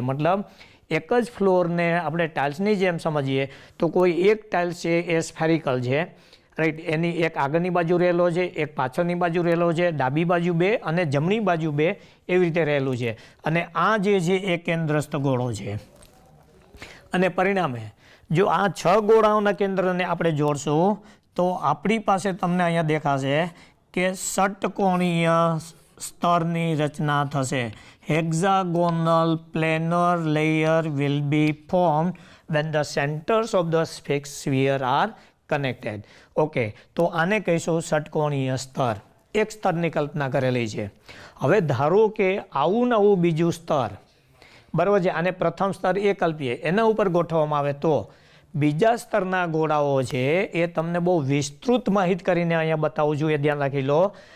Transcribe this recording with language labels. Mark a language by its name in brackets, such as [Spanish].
[Gujarati] મતલબ એક જ ફ્લોરને આપણે ટાઇલ્સની જેમ સમજીએ તો કોઈ એક ટાઇલ્સ છે એ સ્ફેરિકલ છે રાઈટ, એની એક આગળની બાજુ રહેલો છે, એક પાછળની બાજુ રહેલો છે, ડાબી બાજુ બે અને જમણી બાજુ બે એવી રીતે રહેલું છે. અને આ જે છે એ કેન્દ્રસ્થ ગોળો છે. અને પરિણામે જો આ 6 ગોળાઓના કેન્દ્રને આપણે જોડશું તો આપણી પાસે તમને અહીંયા દેખાશે કે ષટકોણીય સ્તરની રચના થશે. [English] Hexagonal planar layer will be formed when the centers of the sphere are connected. [Gujarati] Okay, તો આને કહીશું ષટકોણીય સ્તર. એક સ્તરની કલ્પના કરેલી છે. હવે ધારો કે આવું નવું બીજું સ્તર, બરાબર છે, આને પ્રથમ સ્તર એ કલ્પીએ, એના ઉપર ગોઠવવામાં આવે તો બીજા સ્તરના ગોળાઓ છે એ તમને બહુ વિસ્તૃત માહિતી કરીને અહીંયા બતાવું છું, એ ધ્યાન રાખી લો.